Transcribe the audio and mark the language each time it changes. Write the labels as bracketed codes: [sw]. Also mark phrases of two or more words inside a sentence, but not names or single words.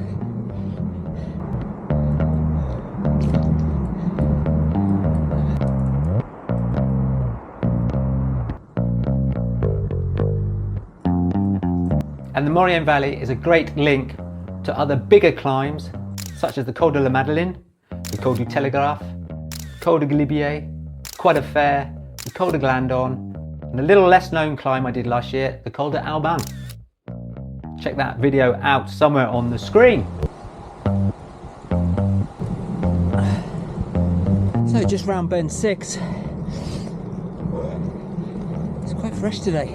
[en] And the Maurienne Valley is a great link to other bigger climbs, such as the Col de la Madeleine, the Col du Telegraphe, Col de Galibier, Croix de Fer, the Col de Glandon, and a little less known climb I did last year, the Col de Alban. Check that video out somewhere on the screen. So just round bend 6. It's quite fresh today.